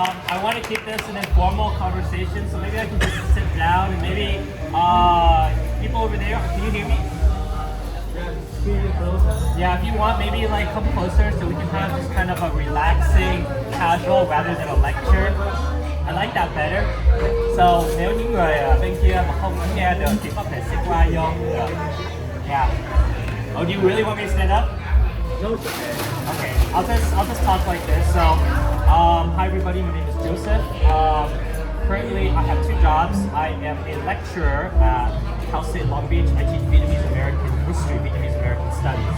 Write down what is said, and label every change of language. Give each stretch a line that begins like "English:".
English: I want to keep this an informal conversation, so maybe I can just sit down and maybe people over there, can you hear me? Yeah, if you want, maybe like come closer so we can have just kind of a relaxing, casual rather than a lecture. I like that better.
Vietnamese: So nếu những người ở bên kia mà không nghe được thì có thể sit qua vô.
English: Yeah. Oh, do you really want me to stand up? Okay, I'll just talk like this. So, hi everybody, my name is Joseph. Currently, I have two jobs. I am a lecturer at Cal State Long Beach. I teach Vietnamese American history, Vietnamese American studies.